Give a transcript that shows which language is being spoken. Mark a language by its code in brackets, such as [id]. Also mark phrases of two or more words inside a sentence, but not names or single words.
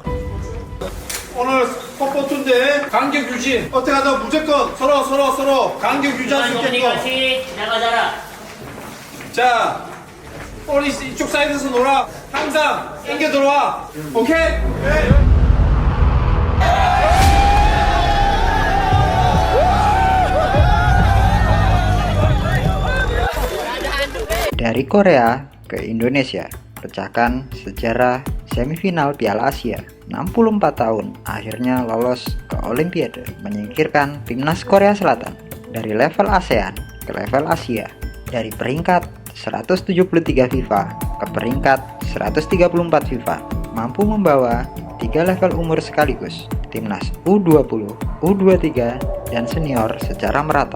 [ko] 오늘 첫 번째인데 간격 유지 어떻게 하자 무조건 서로 간격 유지할 수 있게끔 같이 나가자라. 자 우리 이쪽 사이드에서 놀아 항상 당겨 들어와 오케이? 네. [id] Dari Korea ke Indonesia, pecahkan sejarah semifinal Piala Asia. 64 tahun akhirnya lolos ke Olimpiade, menyingkirkan timnas Korea Selatan dari level ASEAN ke level Asia, dari peringkat 173 FIFA ke peringkat 134 FIFA, mampu membawa 3 level umur sekaligus, timnas U20, U23, dan senior secara merata.